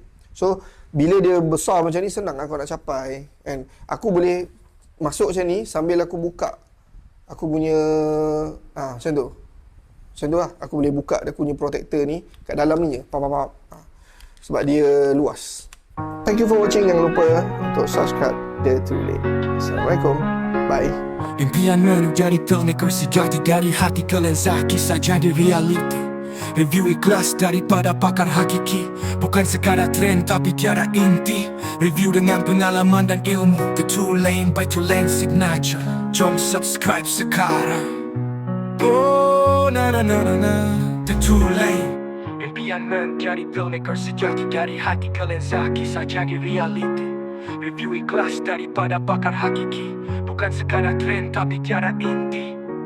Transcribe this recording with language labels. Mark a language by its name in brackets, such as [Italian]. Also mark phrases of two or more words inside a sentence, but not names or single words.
[Malay] So bila dia besar macam ni, senang aku nak capai kan? Aku boleh masuk macam ni sambil aku buka aku punya macam tu lah. Aku boleh buka dia punya protector ni kat dalam ni je, sebab dia luas. [English] Thank you for watching. [Malay] Jangan lupa untuk subscribe The Too Late. Assalamualaikum. Bye. Impian menjadi filmmaker sejati dari hati ke lensa kisah jadi reality. Review ikhlas daripada pakar hakiki, bukan sekadar trend tapi tiada inti. Review dengan pengalaman dan ilmu. [English] The Too Late by Too Late Signature. [Malay] Jom subscribe sekarang. Oh na na na na na. The Too Late. Impian menjadi filmmaker sejati dari hati ke lensa kisah jadi reality. Review ikhlas daripada pakar hakiki, bukan sekadar trend tapi tiada inti.